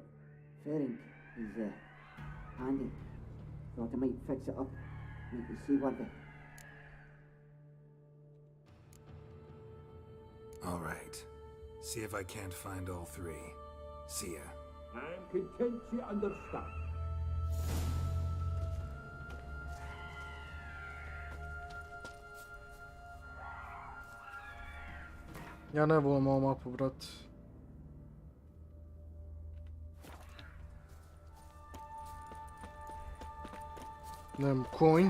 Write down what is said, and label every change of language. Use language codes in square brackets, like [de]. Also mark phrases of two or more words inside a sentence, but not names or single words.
[en] Ferenc is handy. Thought I might fix it up, make it seaworthy. All right. See if I can't find all three. See ya. I'm content you understand. [hr] Ja ne volim ovu mapu, brat. Nemam konj.